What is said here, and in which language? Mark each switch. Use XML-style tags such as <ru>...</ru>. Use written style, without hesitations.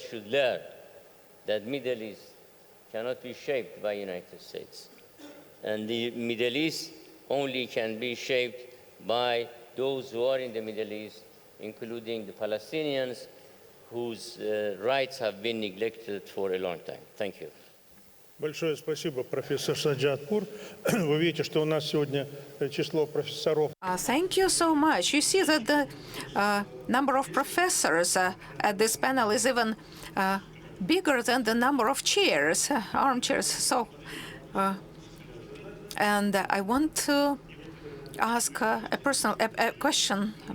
<en>should learn that Middle East cannot be shaped by the United States. And the Middle East only can be shaped by those who are in the Middle East, including the Palestinians, whose rights have been neglected for a long time. Thank you.</en> <ru>Большое спасибо, профессор Саджадпур. Вы видите, что у нас сегодня число профессоров.</ru> <en>Thank you so much. You see that the number of professors at this panel is even bigger than the number of chairs, armchairs. So, and I want to ask a personal question.</en>